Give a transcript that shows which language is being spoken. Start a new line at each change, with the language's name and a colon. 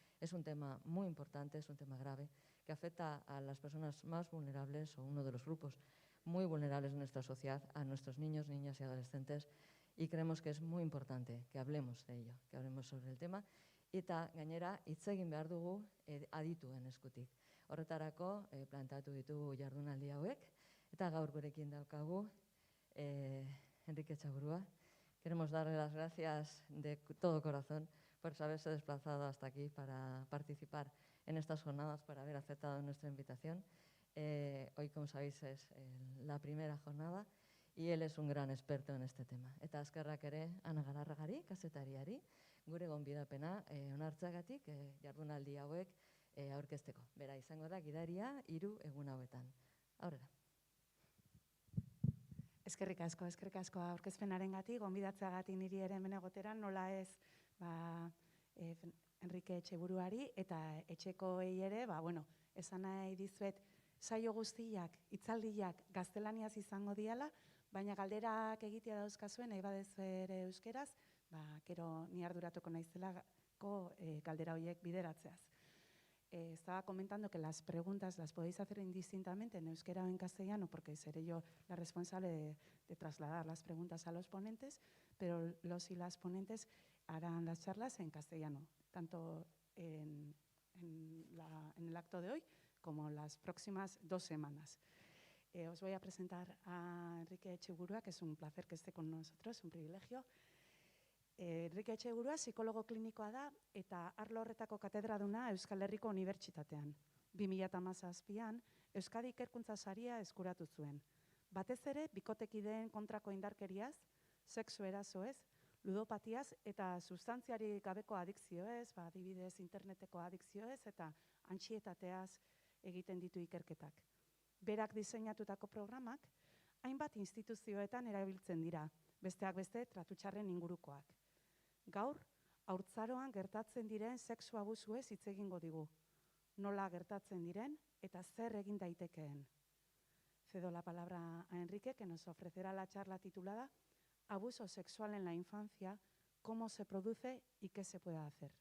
Spanish: Es un tema muy importante, es un tema grave, que afecta a las personas más vulnerables o uno de los grupos muy vulnerables de nuestra sociedad, a nuestros niños, niñas y adolescentes, y creemos que es muy importante que hablemos de ello, que hablemos sobre el tema,
Basque: eta gainera hitz egin behar dugu adituen eskutik. Horretarako planteatu ditugu jardunaldi hauek, eta gaur gurekin daukagu Enrique Etxeburua.
Spanish: Queremos darle las gracias de todo corazón por haberse desplazado hasta aquí para participar en estas jornadas, por haber aceptado nuestra invitación. Hoy, como sabéis, es la primera jornada y él es un gran experto en este tema.
Basque: Eta eskerrak ere Ana Galarragari, kazetariari, gure gonbidapena onartzeagatik jardunaldi hauek aurkezteko. Bera izango da gidaria 3 egun hauetan. Aurrera. Eskerrik asko aurkezpenarengatik, gonbidatzeagatik niri ere hemen egotera, nola ez Enrique Etxeburuari eta etxekoei ere, esan nahi dizuet saio guztiak, hitzaldiak gaztelaniaz izango diala, baina galderak egitea dauzkazuen, nahi badezu ere euskeraz, gero ni arduratuko naizelako galdera horiek bideratzeaz.
Spanish: Estaba comentando que las preguntas las podéis hacer indistintamente en euskera o en castellano, porque seré yo la responsable de trasladar las preguntas a los ponentes, pero los y las ponentes harán las charlas en castellano, tanto en el acto de hoy como las próximas 2 semanas. Os voy a presentar a Enrique Etxeburua, que es un placer que esté con nosotros, un privilegio.
Basque: Enrique Etxeburua psikologo klinikoa da eta arlo horretako katedraduna Euskal Herriko Unibertsitatean. 2017an Euskadi Ikerkuntza Saria eskuratu zuen. Batez ere, bikotekideen kontrako indarkeriaz, sexu erasoez, ludopatiaz eta substantziari gabeko adikzioez, adibidez interneteko adikzioez eta antsietateaz egiten ditu ikerketak. Berak diseinatutako programak hainbat instituzioetan erabiltzen dira, besteak beste tratu txarren ingurukoak. Gaur, haurtzaroan gertatzen diren sexu abusuez hitz egingo digu. Nola gertatzen diren eta zer egin daitekeen.
Spanish: Cedo la palabra a Enrique, que nos ofrecerá la charla titulada Abuso sexual en la infancia, cómo se produce y qué se puede hacer.